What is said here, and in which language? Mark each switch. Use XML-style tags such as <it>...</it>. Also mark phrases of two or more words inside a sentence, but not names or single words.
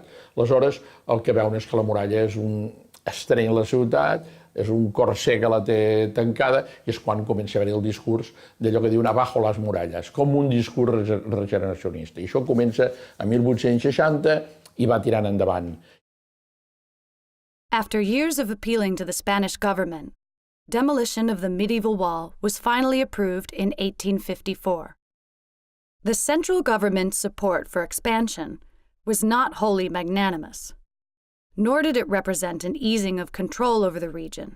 <ca>Aleshores, el que veuen és que la muralla és un estreny la ciutat, és un corser que la té tancada, i és quan comença a haver el discurs d'allò que diuen abajo les muralles, com un discurs regeneracionista. I això comença a 1860 i va tirant endavant.</ca> <en>After years of appealing to the Spanish government, demolition of the medieval wall was finally approved in 1854. The central government's support for expansion was not wholly magnanimous, nor did it represent an easing of control over the region.</en>